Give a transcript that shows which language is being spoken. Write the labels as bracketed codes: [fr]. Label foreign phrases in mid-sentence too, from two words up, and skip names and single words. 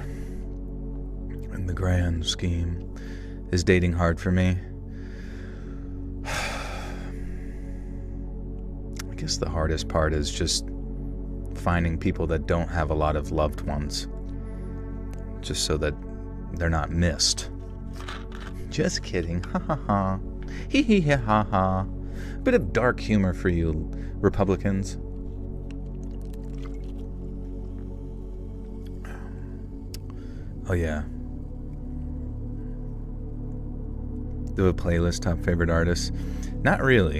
[en] In the grand scheme, is dating hard for me? I guess the hardest part is just finding people that don't have a lot of loved ones. Just so that they're not missed. Just kidding, ha ha ha. Hee hee ha ha ha. Bit of dark humor for you Republicans. Oh yeah. Do a playlist, top favorite artists? Not really.